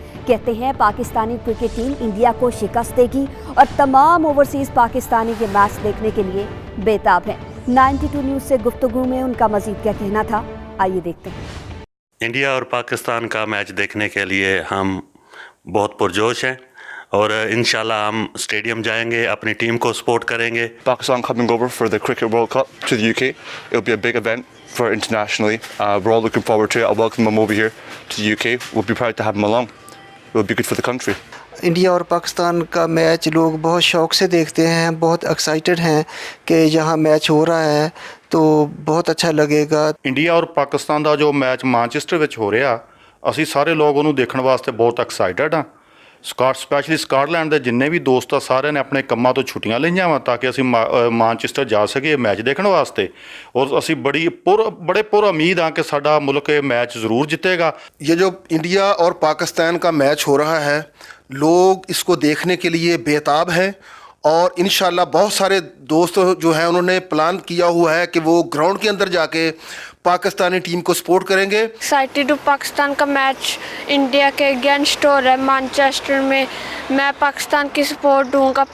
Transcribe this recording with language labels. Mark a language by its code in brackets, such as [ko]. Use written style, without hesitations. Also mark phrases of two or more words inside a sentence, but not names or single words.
[ur] کہتے ہیں پاکستانی کرکٹ ٹیم انڈیا کو شکست دے گی اور تمام اوورسیز پاکستانی کے میچ دیکھنے کے لیے بےتاب ہیں۔ 92 نیوز سے گفتگو میں ان کا مزید کیا کہنا تھا، آئیے دیکھتے ہیں۔ انڈیا اور پاکستان کا میچ دیکھنے کے لیے ہم بہت پرجوش ہیں اور انشاءاللہ ہم اسٹیڈیم جائیں گے، اپنی ٹیم کو سپورٹ کریں گے۔ [en] Pakistan coming over for the Cricket World Cup to the UK. It'll be a big event for internationally. We're all looking forward to it. I'll welcome them over here to the UK. We'll be proud to have them along. It'll be good for the country. [ur] انڈیا اور پاکستان کا میچ لوگ بہت شوق سے دیکھتے ہیں، بہت ایکسائٹڈ ہیں کہ یہاں میچ ہو رہا ہے تو بہت اچھا لگے گا۔ [pa] ਇੰਡੀਆ ਔਰ ਪਾਕਿਸਤਾਨ ਦਾ ਜੋ ਮੈਚ ਮਾਨਚੈਸਟਰ ਵਿੱਚ ਹੋ ਰਿਹਾ, ਅਸੀਂ ਸਾਰੇ ਲੋਕ ਉਹਨੂੰ ਦੇਖਣ ਵਾਸਤੇ ਬਹੁਤ ਐਕਸਾਈਟਡ ਹਾਂ। ਸਪੈਸ਼ਲੀ ਸਕਾਟਲੈਂਡ ਦੇ ਜਿੰਨੇ ਵੀ ਦੋਸਤ ਆ ਸਾਰਿਆਂ ਨੇ ਆਪਣੇ ਕੰਮਾਂ ਤੋਂ ਛੁੱਟੀਆਂ ਲਈਆਂ ਵਾ ਤਾਂ ਕਿ ਅਸੀਂ ਮਾਨਚੈਸਟਰ ਜਾ ਸਕੀਏ ਮੈਚ ਦੇਖਣ ਵਾਸਤੇ ਔਰ ਅਸੀਂ ਬੜੇ ਪੁਰ ਉਮੀਦ ਹਾਂ ਕਿ ਸਾਡਾ ਮੁਲਕ ਇਹ ਮੈਚ [ur] ضرور جیتےگا۔ یہ جو انڈیا اور پاکستان کا میچ ہو رہا ہے لوگ اس کو دیکھنے کے لیے بےتاب ہیں اور انشاءاللہ بہت سارے دوست جو ہیں انہوں نے پلان کیا ہوا ہے کہ وہ گراؤنڈ کے اندر جا کے پاکستانی ٹیم کو سپورٹ کریں گے۔ ایکسائٹیڈ پاکستان کا میچ انڈیا کے اگینسٹ ہو رہا ہے مانچسٹر میں پاکستان کی سپورٹ دوں گا۔